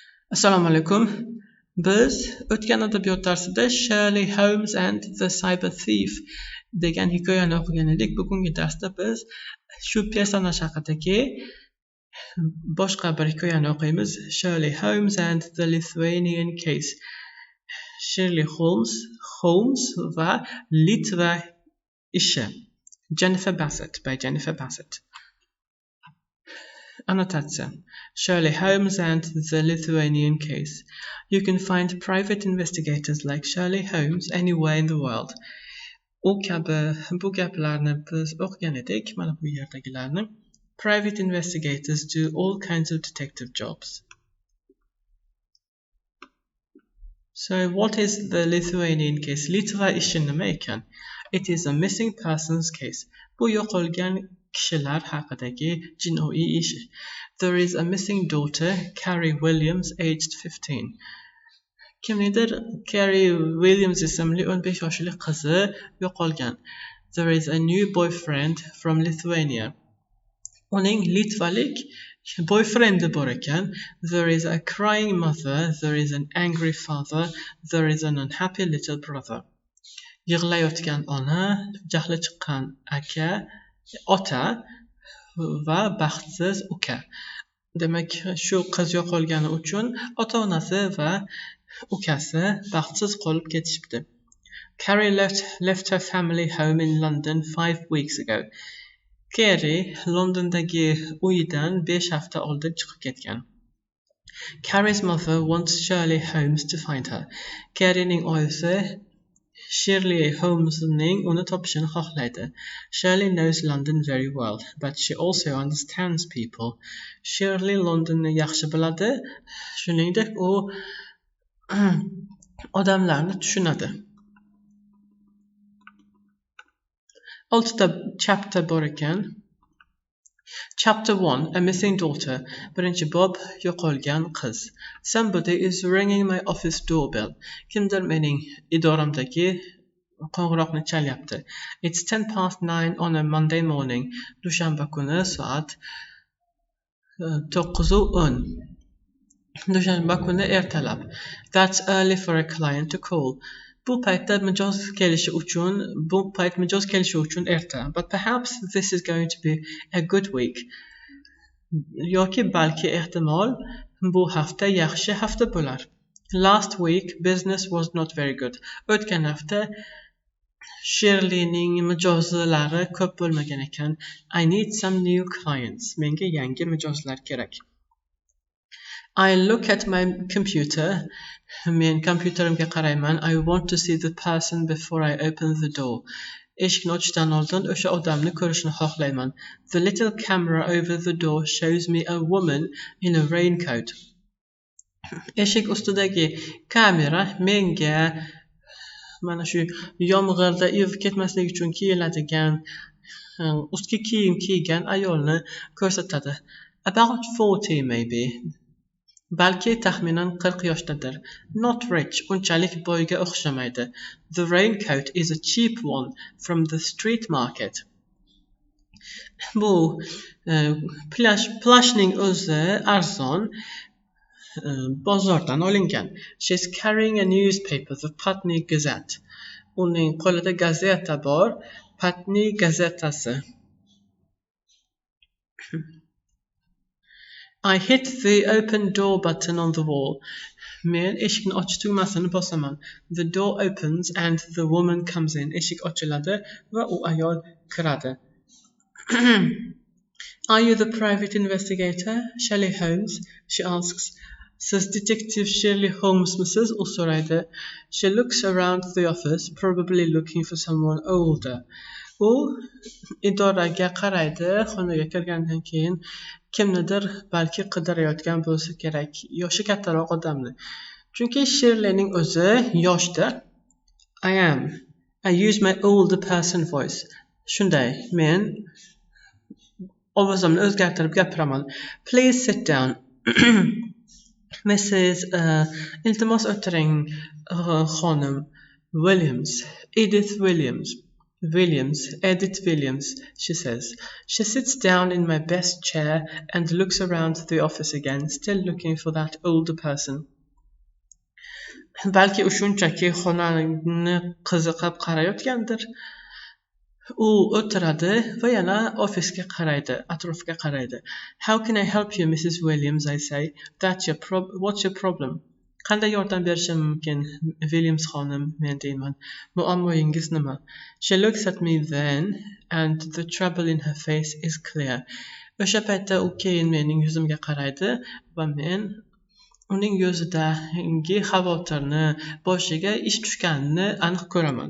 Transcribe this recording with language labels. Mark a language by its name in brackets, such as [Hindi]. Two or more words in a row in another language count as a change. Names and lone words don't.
[Uzbek] Assalomu alaykum. Biz o'tgan adabiyot darsida Shirley Holmes and the Cyber Thief degan hikoyani o'qigan edik. Bugungi darsda biz shu personaj haqidagi boshqa bir hikoyani o'qiymiz. Shirley Holmes and the Lithuanian Case. Shirley Holmes va Litva ishi. Jennifer Bassett by Jennifer Bassett. Annotatsiya. Shirley Holmes and the Lithuanian Case. [English] You can find private investigators like Shirley Holmes anywhere in the world. [Uzbek] U kabi bu gaplarni biz o'qigan edik, mana bu yerdagilarni. [English] Private investigators do all kinds of detective jobs. So what is the Lithuanian case? [Uzbek] Litva ishi nima ekan? [English] It is a missing persons case. [Uzbek] Bu yo'qolgan kishilar haqidagi jinoiy ish. [English] There is a missing daughter, Carrie Williams, aged 15. [Uzbek] Kimnidir Carrie Williams ismli 15 yoshli qizi yo'qolgan. [English] There is a new boyfriend from Lithuania. [Uzbek] Uning litvalik boyfriendi bor ekan. [English] There is a crying mother, there is an angry father, there is an unhappy little brother. [Uzbek] Yig'layotgan ona, jahli chiqqan ota va baxtsiz uka. Demak, shu qiz yo'qolgani uchun ota-onasi va ukasi baxtsiz qolib ketishibdi. [English] Carrie left her family home in London 5 weeks ago. [Uzbek] Carrie Londondagi uyidan 5 hafta oldin chiqib ketgan. [English] Carrie's mother wants Shirley Holmes to find her. [Uzbek] Carriening oyisi Shirley Holmesning uni topishini xohlaydi. [English] Shirley knows London very well, but she also understands people. [Uzbek] Shirley Londonni yaxshi biladi, shuningdek u odamlarni tushunadi. 6 ta chapter bor ekan. [English] Chapter 1, A Missing Daughter. [Uzbek] Birinchi bob, yo'qolgan qiz. [English] Somebody is ringing my office doorbell. [Uzbek] Kimdir mening idoramdagi qo'ng'iroqni chalyapti. [English] It's 9:10 on a Monday morning. [Uzbek] Dushanba kuni soat 9:10. Dushanba kuni ertalab. [English] That's early for a client to call. [Uzbek] Bu payt mijoz kelishi uchun erta. [English] But perhaps this is going to be a good week. [Uzbek] Yoki balki ehtimol bu hafta yaxshi hafta bo'lar. [English] Last week business was not very good. [Uzbek] O'tgan hafta Shirleyning mijozlari ko'p bo'lmagan ekan. [English] I need some new clients. [Uzbek] Menga yangi mijozlar kerak. [English] I look at my computer. [Uzbek] Men kompyuterimga qarayman. [English] I want to see the person before I open the door. [Uzbek] Eshikni ochishdan oldin o'sha odamni ko'rishni xohlayman. [English] The little camera over the door shows me a woman in a raincoat. [Uzbek] Eshik ustidagi kamera menga mana shu yomg'irda ivib ketmasligi uchun kiyiladigan ustki kiyim kiygan ayolni ko'rsatadi. [English] About 40 maybe. [Uzbek] Balki taxminan 40 yoshdadir. [English] Not rich, [Uzbek] unchalik boyga o'xshamaydi. [English] The raincoat is a cheap one from the street market. [Uzbek] Bu plashning o'zi arzon bozordan olingan. [English] She's carrying a newspaper, the Putney Gazette. [Uzbek] Uning qo'lida gazeta bor, Putney gazetasi. [English] I hit the open door button on the wall. [Uzbek] Men eshikni ochish tugmasini bosaman. [English] The door opens and the woman comes in. [Uzbek] Eshik ochiladi va u ayol kiradi. [English] Are you the private investigator, Shirley Holmes? She asks. [Uzbek] Siz detective Shirley Holmesmisiz? U so'raydi. [English] She looks around the office, probably looking for someone older. [Uzbek] U idoraga qaraydi, xonaga kirgandan keyin kimnidir balki qidirayotgan bo'lsa kerak, yoshi kattaroq odamni. Chunki Shirleyning o'zi yoshda. [English] I am. I use my older person voice. [Uzbek] Shunday, men ovozimni o'zgartirib gapiraman. [English] Please sit down. Mrs. [Uzbek] iltimos o'tiring, xonim. [English] Williams. Edith Williams. Williams, Edith Williams, she says. She sits down in my best chair and looks around the office again, still looking for that older person. [Uzbek] Balki u shunchaki xonani qiziqib qarayotgandir. U o'tiradi va yana ofisga qaraydi, atrofga qaraydi. [English] How can I help you, Mrs. Williams, I say. What's your problem? [Uzbek] Qanday yordam berishim mumkin, Williams xonim, men deyman. Muammoyingiz nima? [English] She looks at me then, and the trouble in her face is clear. [Uzbek] O'sha paytda u keyin mening yuzimga qaraydi va men uning yuzidagi xavotirni, boshiga ish tushganini aniq ko'raman.